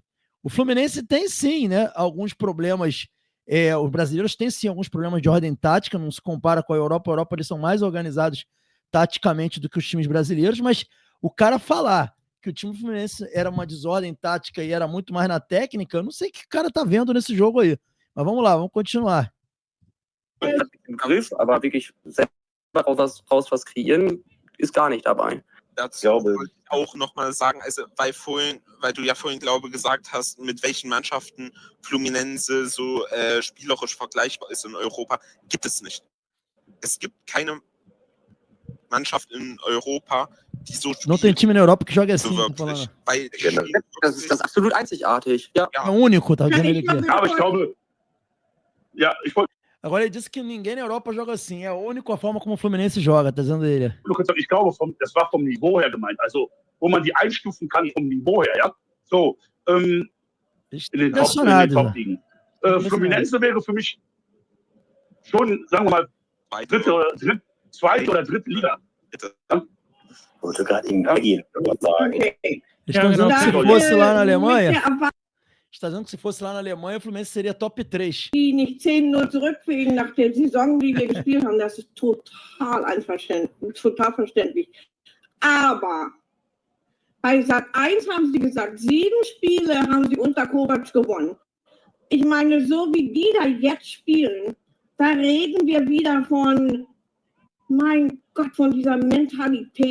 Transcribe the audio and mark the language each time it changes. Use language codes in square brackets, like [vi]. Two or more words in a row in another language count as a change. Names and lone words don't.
[pt] O Fluminense tem sim, né, alguns problemas, os brasileiros têm sim alguns problemas de ordem tática, não se compara com a Europa. A Europa, eles são mais organizados taticamente do que os times brasileiros, mas o cara falar que o time do Fluminense era uma desordem tática e era muito mais na técnica, eu não sei o que o cara tá vendo nesse jogo aí. Mas vamos lá, vamos continuar. [de] Im Griff, aber wirklich selber raus was kreieren, ist gar nicht dabei. Dazu wollte ich auch nochmal sagen, also weil du ja vorhin, glaube ich, gesagt hast, mit welchen Mannschaften Fluminense so spielerisch vergleichbar ist in Europa, gibt es nicht. Es gibt keine Mannschaft in Europa, die so spielt. [pt] Não tem time na Europa que joga assim. [de] Wirklich, weil das ist absolut einzigartig. Ja. [pt] É o único, tá vendo ele aqui. [de] Aber ich glaube, ich wollte. [pt] Agora ele disse que ninguém na Europa joga assim. É a única forma como o Fluminense joga, tá dizendo ele. [de] Ich glaube, das war vom Niveau her gemeint. Also, wo man die einstufen kann vom Niveau her, ja. So, in den Top-Ligen. Fluminense wäre für mich schon, sagen wir mal, zweite oder dritte Liga. Bitte. Ja? Wollte gerade in Belgien sagen. [pt] Estão dizendo que se [de] genau. [pt] fosse lá na Alemanha, está dizendo que se fosse lá na Alemanha, o Fluminense seria top 3. [de] Die nicht 10-0 zurückfliegen nach der Saison, die wir gespielt haben, das ist total verständlich. Aber bei Sat 1 haben sie gesagt, 7 Spiele haben sie unter Kovac gewonnen. Ich meine, so wie die da jetzt spielen, da reden wir wieder von, mein Gott, von dieser Mentalität.